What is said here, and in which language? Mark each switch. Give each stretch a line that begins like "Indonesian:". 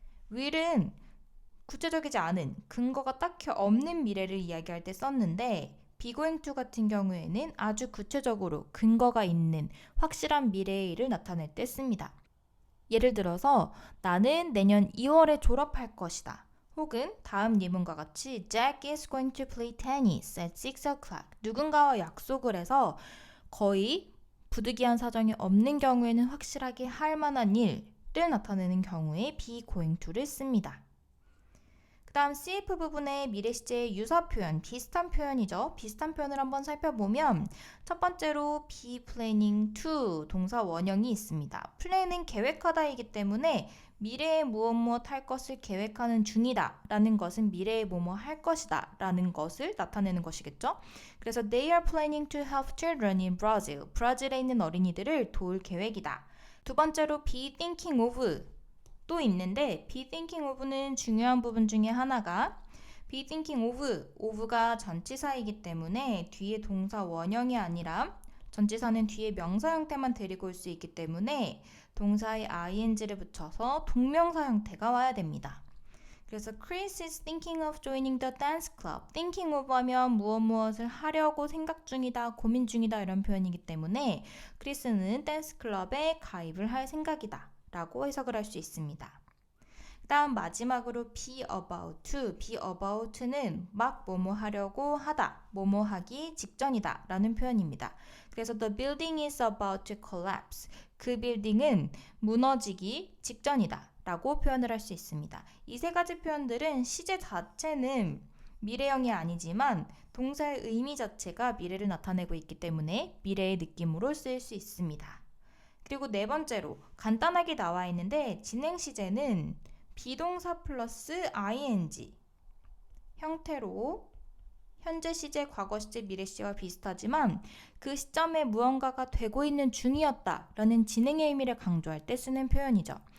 Korean: will은 구체적이지 않은 근거가 딱히 없는 미래를 이야기할 때 썼는데 be going to 같은 경우에는 아주 구체적으로 근거가 있는 확실한 미래의 일을 나타낼 때 씁니다. 예를 들어서 나는 내년 2월에 졸업할 것이다. 혹은 다음 예문과 같이
English: Jack is going to play tennis at 6 o'clock.
Korean: 누군가와 약속을 해서 거의 부득이한 사정이 없는 경우에는 확실하게 할 만한 일을 나타내는 경우에 be going to를 씁니다. 그 다음 CF 부분의 미래 시제의 유사 표현, 비슷한 표현이죠. 비슷한 표현을 한번 살펴보면 첫 번째로 be planning to 동사 원형이 있습니다. plan은 계획하다이기 때문에 미래에 무엇 할 것을 계획하는 중이다 라는 것은 미래에 뭐뭐 할 것이다 라는 것을 나타내는 것이겠죠.
English: 그래서 they are planning to help children in Brazil.
Korean: 브라질에 있는 어린이들을 도울 계획이다. 두 번째로 be thinking of 또 있는데 be thinking of는 중요한 부분 중에 하나가 be thinking of가 전치사이기 때문에 뒤에 동사 원형이 아니라 전치사는 뒤에 명사 형태만 데리고 올 수 있기 때문에 동사의 ing를 붙여서 동명사 형태가 와야 됩니다.
English: 그래서 Chris is thinking of joining the dance club.
Korean: thinking of 하면 무엇을 하려고 생각 중이다, 고민 중이다 이런 표현이기 때문에 크리스는 댄스 클럽에 가입을 할 생각이다 라고 해석을 할 수 있습니다. 그 다음 마지막으로 be about to. be about는 막 뭐뭐 하려고 하다, 뭐뭐 하기 직전이다 라는 표현입니다.
English: 그래서 the building is about to collapse.
Korean: 그 빌딩은 무너지기 직전이다 라고 표현을 할 수 있습니다. 이 세 가지 표현들은 시제 자체는 미래형이 아니지만 동사의 의미 자체가 미래를 나타내고 있기 때문에 미래의 느낌으로 쓰일 수 있습니다. 그리고 네 번째로 간단하게 나와 있는데 진행 시제는 비동사 플러스 ing 형태로 현재 시제, 과거 시제, 미래 시제와 비슷하지만 그 시점에 무언가가 되고 있는 중이었다 라는 진행의 의미를 강조할 때 쓰는 표현이죠.